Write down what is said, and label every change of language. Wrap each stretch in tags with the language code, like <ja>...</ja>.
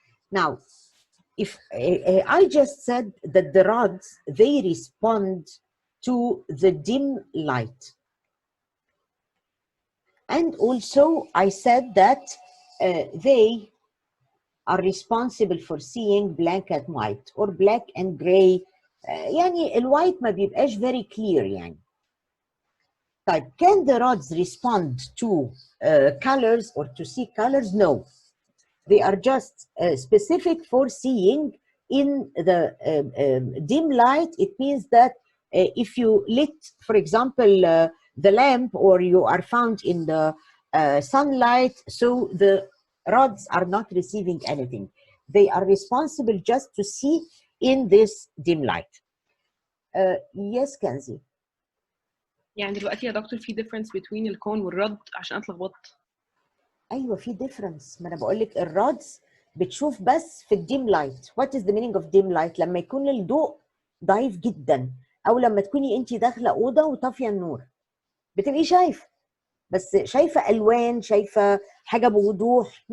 <en>Now, if I just said that the rods, they respond to the dim light. And also I said that they are responsible for seeing black and white or black and gray.</en> <ar>يعني الوايت ما بيبقاش</ar> <en>very clear</en> <ar>يعني. طيب,</ar> <en>can the rods respond to colors or to see colors? No. They are just specific for seeing in the dim light. It means that if you lit, for example, the lamp, or you are found in the sunlight, so the rods are not receiving anything. They are responsible just to see in this dim light. Yes, Kenzie.</en> <ar>يعني دلوقتي يا دكتور في</ar> <en>difference between</en> <ar>الكون والرد عشان اتلخبطت. ايوه في difference. ما انا بقول لك الرادز بتشوف بس في الديم لايت.</ar> <en>What is the meaning of dim light؟</en> <ar>لما يكون الضوء ضعيف جدا، او لما تكوني انت داخله اوضه وطافيه النور بتبقي شايفه، بس شايفه الوان، شايفه حاجه بوضوح.</ar>